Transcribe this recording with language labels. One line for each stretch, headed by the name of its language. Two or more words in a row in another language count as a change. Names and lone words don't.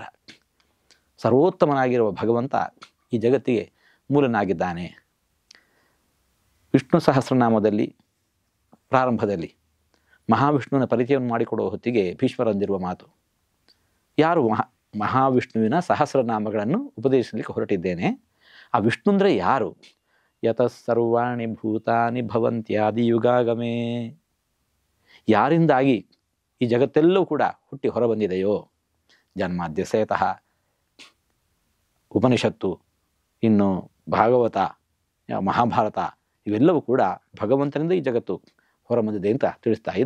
Kannada: ಸರ್ವೋತ್ತಮನಾಗಿರುವ ಭಗವಂತ ಈ ಜಗತ್ತಿಗೆ ಮೂಲನಾಗಿದ್ದಾನೆ. ವಿಷ್ಣು ಸಹಸ್ರನಾಮದಲ್ಲಿ ಪ್ರಾರಂಭದಲ್ಲಿ ಮಹಾವಿಷ್ಣುವಿನ ಪರಿಚಯವನ್ನು ಮಾಡಿಕೊಡುವ ಹೊತ್ತಿಗೆ ಭೀಷ್ಮರಂದಿರುವ ಮಾತು, ಯಾರು ಮಹಾವಿಷ್ಣುವಿನ ಸಹಸ್ರನಾಮಗಳನ್ನು ಉಪದೇಶಿಸಲಿಕ್ಕೆ ಹೊರಟಿದ್ದೇನೆ. ಆ ವಿಷ್ಣು ಅಂದರೆ ಯಾರು?
Sanskrit: ಯತಃ ಸರ್ವಾಣಿ ಭೂತಾನಿ ಭವಂತ್ಯಾದಿ ಯುಗಾಗಮೇ,
Kannada: ಯಾರಿಂದಾಗಿ ಈ ಜಗತ್ತೆಲ್ಲವೂ ಕೂಡ ಹುಟ್ಟಿ ಹೊರಬಂದಿದೆಯೋ, ಜನ್ಮಾದ್ಯಸೇತಃ ಉಪನಿಷತ್ತು, ಇನ್ನು ಭಾಗವತ, ಮಹಾಭಾರತ, ಇವೆಲ್ಲವೂ ಕೂಡ ಭಗವಂತನಿಂದ ಈ ಜಗತ್ತು ಹೊರಬಂದಿದೆ ಅಂತ ತಿಳಿಸ್ತಾ ಇದೆ.